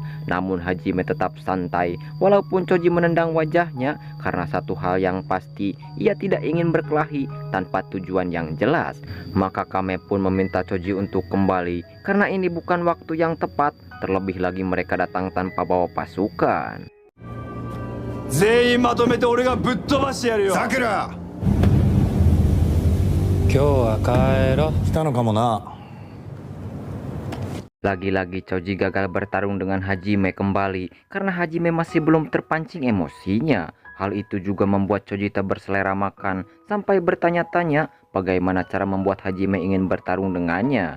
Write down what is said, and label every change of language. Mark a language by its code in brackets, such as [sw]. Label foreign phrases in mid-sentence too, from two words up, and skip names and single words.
[id] Namun Hajime tetap santai walaupun Choji menendang wajahnya karena satu hal yang pasti, ia tidak ingin berkelahi tanpa tujuan yang jelas. Maka Kame pun meminta Choji untuk kembali karena ini bukan waktu yang tepat, terlebih lagi mereka datang tanpa bawa pasukan. [ja] 全員まとめて俺がぶっ飛ばしてやるよ。さくら。今日は帰ろう。来たのかもな。 [id] Lagi-lagi Choji gagal bertarung dengan Hajime kembali karena Hajime masih belum terpancing emosinya. Hal itu juga membuat Choji tak berselera makan sampai bertanya-tanya bagaimana cara membuat Hajime ingin bertarung dengannya.